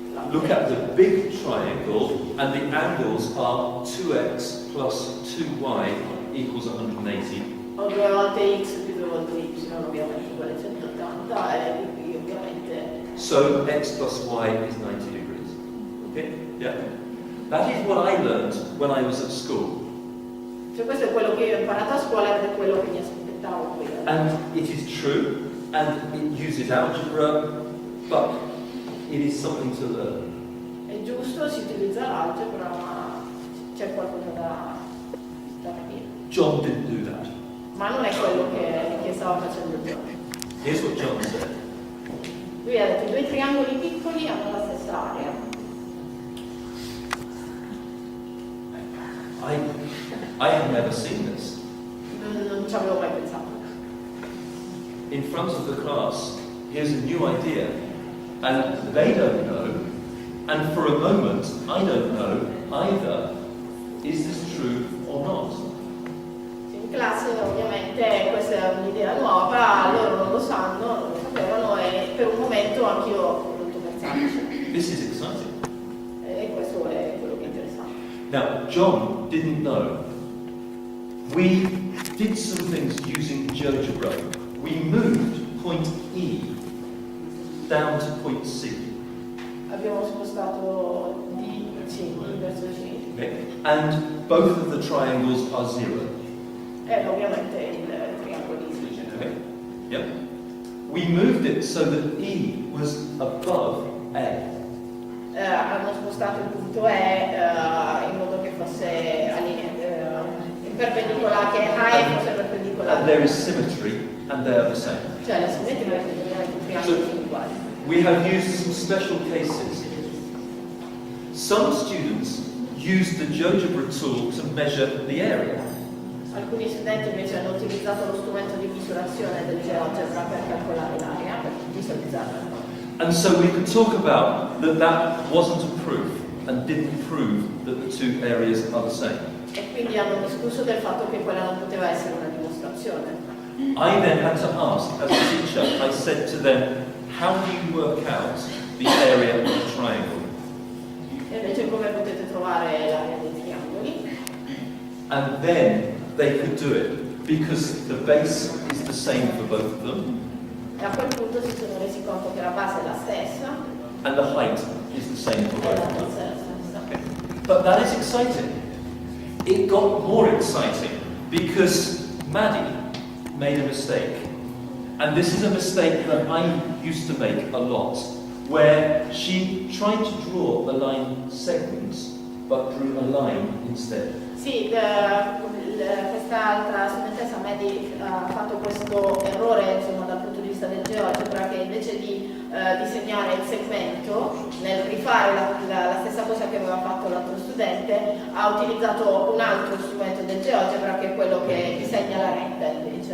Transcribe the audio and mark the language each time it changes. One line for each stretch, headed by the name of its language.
English: Look at the big triangle, and the angles are 2x plus 2y equals 180.
Italian: Ho 2 volte X più 2 volte Y, ovviamente uguale 180 e qui ovviamente...
English: So x plus y is 90 degrees. Okay? Yeah. That is what I learned when I was at school.
Italian: Cioè questo è quello che io ho imparato a scuola ed è quello che mi aspettavo qui.
English: And it is true, and it uses algebra, but it is something to learn.
Italian: È giusto, si utilizza l'algebra, ma c'è qualcosa da capire.
English: John didn't do that.
Italian: Ma non è quello che stava facendo John.
English: Here's what John said.
Italian: Lui ha detto i due triangoli piccoli hanno la stessa area.
English: I have never seen this.
Italian: Non ci avevo mai pensato.
English: In front of the class, here's a new idea, and they don't know, and for a moment, I don't know either. Is this true or not?
Italian: In classe ovviamente questa è un'idea nuova, loro non lo sanno, non lo sapevano e per un momento anch'io ho voluto pensarci.
English: This is exciting.
Italian: E questo è quello che è interessante.
English: Now, John didn't know. We did some things using GeoGebra. We moved point E down to point C.
Italian: Abbiamo spostato D verso C.
English: Okay. And both of the triangles are zero.
Italian: E ovviamente il triangolo di C.
English: Okay. Yep. We moved it so that E was above A.
Italian: Hanno spostato il punto E in modo che fosse perpendicolare, che A e fosse
English: And
Italian: perpendicolare.
English: there is symmetry, and they are the same.
Italian: Cioè la simmetria è i triangoli sono uguali.
English: We have used some special cases. Some students use the GeoGebra tool to measure the area.
Italian: Alcuni studenti invece hanno utilizzato lo strumento di misurazione del GeoGebra per calcolare l'area, per visualizzarla.
English: And so we could talk about that wasn't a proof and didn't prove that the two areas are the same.
Italian: E quindi hanno discusso del fatto che quella non poteva essere una dimostrazione.
English: I then had to ask, as a teacher, I said to them, how do you work out the area of a triangle?
Italian: E invece come potete trovare l'area dei triangoli?
English: And then they could do it, because the base is the same for both of them,
Italian: E a quel punto si sono resi conto che la base è la stessa
English: and the height is the same for
Italian: e
English: both
Italian: la
English: of them.
Italian: altezza è la stessa.
English: Okay. But that is exciting. It got more exciting because Maddie made a mistake. And this is a mistake that I used to make a lot, where she tried to draw the line segments, but drew a line instead.
Italian: Sì, quest'altra studentessa Maddie ha fatto questo errore insomma, dal punto di vista del GeoGebra, che invece di disegnare il segmento, nel rifare la stessa cosa che aveva fatto l'altro studente, ha utilizzato un altro strumento del GeoGebra che è quello che disegna la retta invece.